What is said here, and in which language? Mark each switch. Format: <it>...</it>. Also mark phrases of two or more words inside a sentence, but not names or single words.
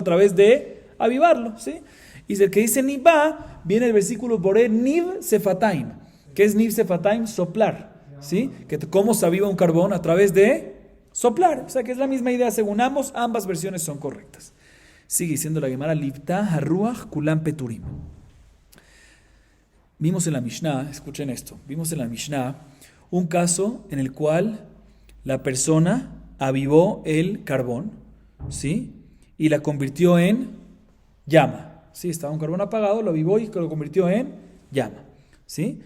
<es>A través de avivarlo, ¿sí? Y el que dice nibá, viene el versículo</es> <he>בורא ניב שפתים.</he> <es>¿Qué es</es> <he>ניב שפתים?</he> <es>Soplar, ¿sí? ¿Cómo se aviva un carbón? A través de soplar. O sea que es la misma idea según ambas versiones son correctas. Sigue diciendo la Gemara,</es> <he>ליבתה הרוח כולם פטורים.</he> <es>Vimos en la Mishnah, escuchen esto, vimos en la Mishnah un caso en el cual la persona avivó el carbón, ¿sí? Y la convirtió en llama, ¿sí? Estaba un carbón apagado, lo avivó y lo convirtió en llama, ¿sí?</es>